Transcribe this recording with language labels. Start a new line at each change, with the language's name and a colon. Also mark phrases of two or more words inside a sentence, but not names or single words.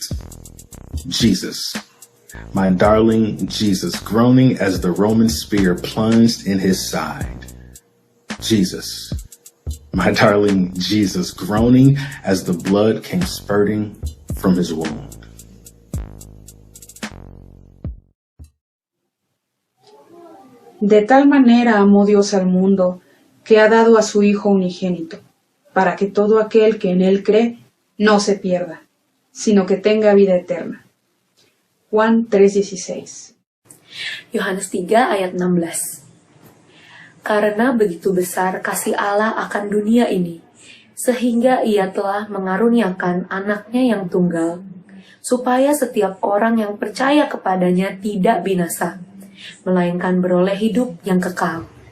English: Jesus, my darling Jesus, groaning as the Roman spear plunged in his side. Jesus, my darling Jesus, groaning as the blood came spurting from his wound.
Spanish: De tal manera amó Dios al mundo, que ha dado a su Hijo unigénito, para que todo aquel que en él cree no se pierda, sino que tenga vida eterna. Juan 3:16.
Indonesian: Yohanes 3 ayat 16. Karena begitu besar kasih Allah akan dunia ini, sehingga ia telah mengaruniakan anaknya yang tunggal, supaya setiap orang yang percaya kepadanya tidak binasa, melainkan beroleh hidup yang kekal.